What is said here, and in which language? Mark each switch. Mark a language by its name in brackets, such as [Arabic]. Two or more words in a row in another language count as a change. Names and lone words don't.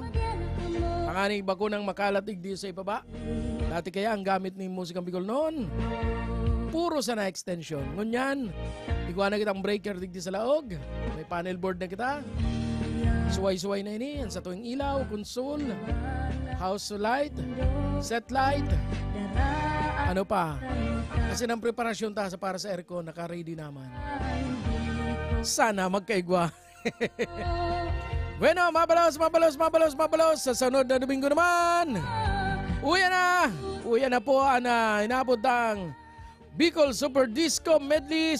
[Bikol] Ang bago ng makalat igdi sa ibaba. Dati kaya ang gamit ni Musikang Bicol noon, puro sa na-extension. Ngunyan, iguan na kitang breaker digdi sa laog. May panel board na kita. Suway-suway na ini. Sa tuwing ilaw, [English] console, house light, set light. [Bikol] Ano pa? Kasi ng preparasyon ta para sa aircon, naka-ready naman. Sana magkaigwa. Bueno, mabalos. Sa sunod na Domingo naman, uya na po ang inabot ang Bicol Super Disco Medley.